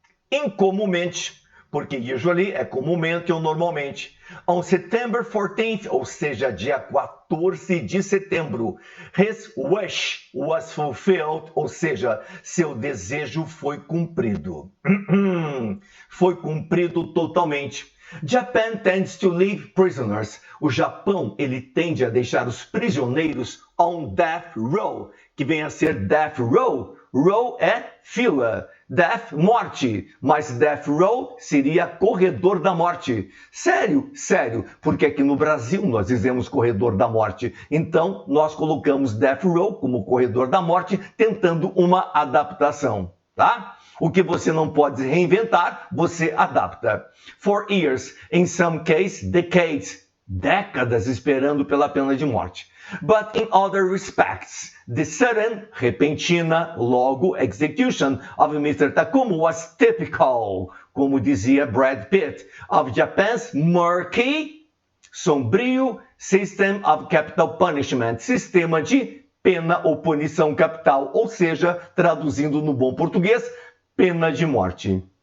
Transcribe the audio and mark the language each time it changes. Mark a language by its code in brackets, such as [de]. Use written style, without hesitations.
[pt] Incomumente. Porque usually é comumente ou normalmente. [en] On September 14th, [pt] ou seja, dia 14 de setembro, [en] his wish was fulfilled, [pt] ou seja, seu desejo foi cumprido. Foi cumprido totalmente. [en] Japan tends to leave prisoners. [pt] O Japão, ele tende a deixar os prisioneiros on death row, que vem a ser death row. Row é fila. Death, morte. Mas death row seria corredor da morte. Sério? Sério. Porque aqui no Brasil nós dizemos corredor da morte. Então, nós colocamos death row como corredor da morte, tentando uma adaptação. Tá? O que você não pode reinventar, você adapta. [en] For years, in some cases, decades. [pt] Décadas esperando pela pena de morte. [en] But in other respects, the sudden, [pt] repentina, logo, [en] execution of Mr. Takuma was typical, [pt] como dizia Brad Pitt, [en] of Japan's murky, [pt] sombrio [en] system of capital punishment, [pt] sistema de pena ou punição capital, ou seja, traduzindo no bom português, pena de morte.